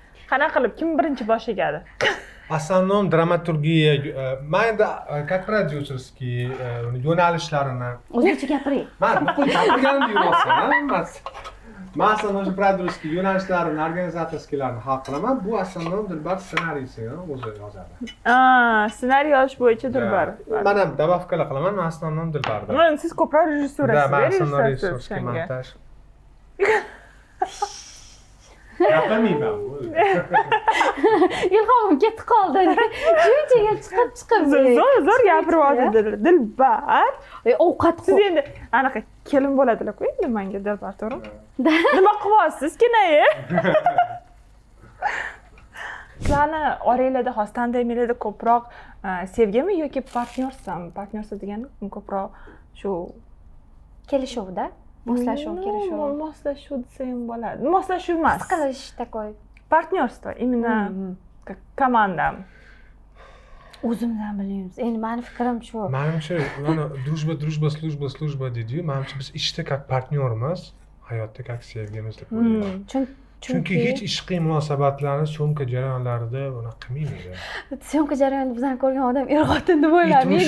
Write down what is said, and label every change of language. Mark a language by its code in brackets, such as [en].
[uz] Qanaqa qilib kim birinchi boshlagadi? [ru] Основном драматургия, [uz] mayda [ru] как продюсерский yo'nalishlarini [uz] O'zbekcha gapiring. Men nuqul gapirganimda yuribsan, men [ru] основном продюсерский [uz] yo'nalishlarini, organizatorskilarni hal qilaman. Bu основном Dilbar ssenariysini o'zi yozadi. Ssenariy yozish bo'yicha Dilbar. Men ham добавкаlar qilaman, men основном Dilbarda. Siz ko'proq rejissyorasiz, rejissyorskiy montaj. Gapirmayman. Ilhomim ketib qoldi. Shunchaga chiqib. Zo'r gapiryapti Dilbar. Ovqat siz endi anaqa kelin bo'ladilar-ku endi menga Dilbar, to'g'rimi? Nima qilyapsiz kinayi? Sizlarni oranglarda hozir tandemlarda ko'proq sevgimi yoki partnyorsan? Partnyorsa degani ko'proq shu kelishuvda. Moslashuv, kelishuv. Moslashuv desa ham bo'ladi. Moslashuv emas. Qilish такой. [ru] Партнерство, именно как команда. [uz] O'zimdan bilmaymiz. Endi meni fikrim shu. Menimcha, mana служба deydi-yu, menimcha biz ishda как partnyormiz, hayotda как sevgimiz deb o'ylayman. Chunki hech ishqiy munosabatlarni syomka jarayonlarida buni qilmaymiz. Syomka jarayonida bizani ko'rgan odam er-xotin deb o'ylamaydi.